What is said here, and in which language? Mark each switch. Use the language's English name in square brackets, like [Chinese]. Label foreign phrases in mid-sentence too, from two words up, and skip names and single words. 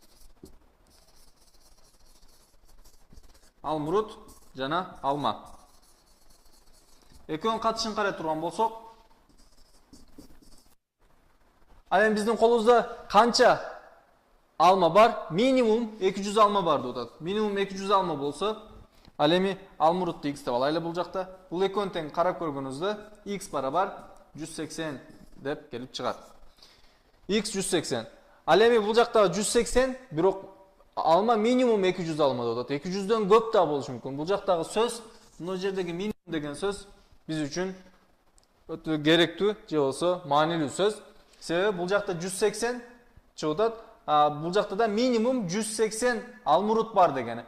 [Kyrgyz] Алмурут жана алма. Экөөнүн катышын карай турган болсок, ал эми биздин колубузда канча alma бар? Minimum 200 alma бар деп атат. Minimum 200 alma болсо, ал эми алмурутты x деп алайлы бул жакта. Бул экөөнүн тең карап көргөнүбүздө x барабар 180 деп келип чыгат. X 180. Ал эми бул жакта 180, бирок alma minimum 200 alma деп атат. 200дөн көп да болушу мүмкүн. Бул жактагы сөз, мына жердеги minimum деген сөз биз үчүн өтө керектүү же болсо маанилүү сөз. Себеби бул жакта 180 чыгып атат. Бул жакта да минимум 180 алмурут бар дегени.